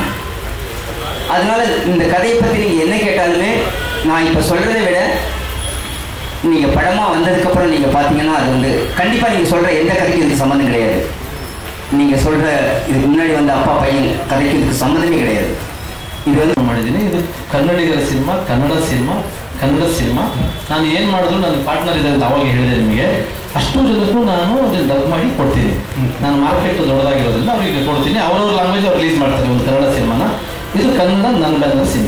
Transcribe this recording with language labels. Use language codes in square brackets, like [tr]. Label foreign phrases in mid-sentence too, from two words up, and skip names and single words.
[ta] அதனால இந்த கதையை பற்றி நீங்கள் என்ன கேட்டாலுமே நான் இப்போ சொல்கிறத விட நீங்கள் படமாக வந்ததுக்கப்புறம் நீங்கள் பார்த்தீங்கன்னா அது வந்து கண்டிப்பாக நீங்கள் சொல்கிற எந்த கதைக்கும் இதுக்கு சம்மந்தம் கிடையாது. நீங்கள் சொல்கிற இதுக்கு முன்னாடி வந்த அப்பா பையன் கதைக்கு இதுக்கு சம்மந்தமே கிடையாது. [kn] ಇದು ಒಂದು ಮಾಡಿದ್ದೀನಿ. ಇದು ಕನ್ನಡಿಗರ ಸಿನಿಮಾ, ಕನ್ನಡ ಸಿನಿಮಾ. ನಾನು ಏನು ಮಾಡಿದ್ರು ನನ್ನ ಪಾರ್ಟ್ನರ್ ಇದೆ ಅಂತ ಅವಾಗ ಹೇಳಿದೆ ನಿಮಗೆ. ಅಷ್ಟು ಜನಕ್ಕೂ ನಾನು ಅದನ್ನು ಡಬ್ ಮಾಡಿ ಕೊಡ್ತೀನಿ. ನಾನು ಮಾರ್ಕೆಟ್ ದೊಡ್ಡದಾಗಿರೋದ್ರಿಂದ ಅವರಿಗೆ ಕೊಡ್ತೀನಿ. ಅವ್ರವ್ರ ಲ್ಯಾಂಗ್ವೇಜ್ ಅವ್ರು ರಿಲೀಸ್ ಮಾಡ್ತಾರೆ ಒಂದು ಕನ್ನಡ ಸಿನಿಮಾನ. ಇದು ಕನ್ನಡ ನನ್ನ ಬ್ಯಾನರ್ ಸಿನಿಮಾ.